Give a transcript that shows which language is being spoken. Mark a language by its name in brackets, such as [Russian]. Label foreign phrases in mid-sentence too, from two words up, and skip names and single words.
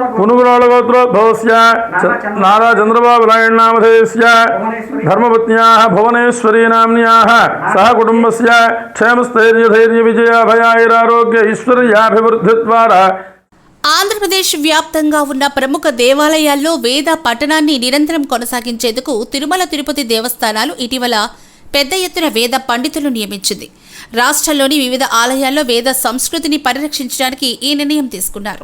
[Sanskrit] पुनुगुणगोत्रोद्भवस्य नारा चंद्रबाबु नायडु नामधेयस्य धर्मपत्न्याः भुवनेश्वरी नाम्न्याः सह कुटुंबस्य क्षेमस्थैर्य विजय भयारोग्य ऐश्वर्याभिवृद्धि द्वारा [Telugu] ఆంధ్రప్రదేశ్ వ్యాప్తంగా ఉన్న ప్రముఖ దేవాలయాల్లో వేద పఠనాన్ని నిరంతరం కొనసాగించేందుకు తిరుమల తిరుపతి దేవస్థానాలు ఇటీవల పెద్ద ఎత్తున వేద పండితులను నియమించింది. రాష్ట్రంలోని వివిధ ఆలయాల్లో వేద సంస్కృతిని పరిరక్షించడానికి ఈ నిర్ణయం తీసుకున్నారు.